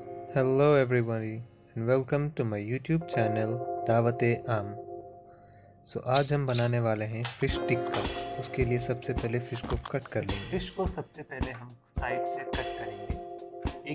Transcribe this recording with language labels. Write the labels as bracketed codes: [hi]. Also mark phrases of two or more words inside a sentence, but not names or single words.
[en] Hello everybody and welcome to my YouTube channel Daawat-e-Aam। [hi] आज हम बनाने वाले हैं फिश टिक्का। उसके लिए सबसे पहले फिश को कट कर इस लेंगे। फिश को सबसे पहले हम साइड से कट करेंगे।